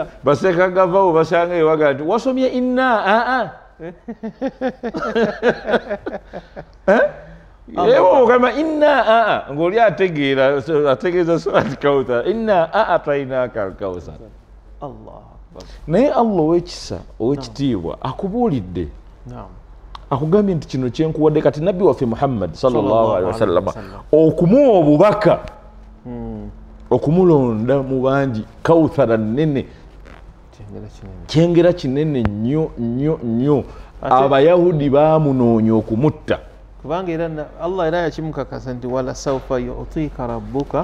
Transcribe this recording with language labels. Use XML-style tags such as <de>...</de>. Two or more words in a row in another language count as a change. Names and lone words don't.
<lg>baseka gavawo basanga ewaga nti wasomye inna ewo ogamba inna ng'oli ategeeza surati kawuthar</lg> <ar>إنا أعطيناك الكوثر</ar> <lg>naye Allah ow'ekisa ow'ekitiibwa akubuulidde akugambye nti kino kyenkuwadde kati nabbi waffe Muhammad</lg> <ar>صلى الله عليه وسلم</ar> <lg>okumuwa obubaka okumulonda mu bangi kawuthara nnene kyengera kinene nnyo abayahudi baamunoonya okumutta kubanga era Allah era yakimukakasa nti</lg> <ar>ولسوف يعطيك ربك</ar>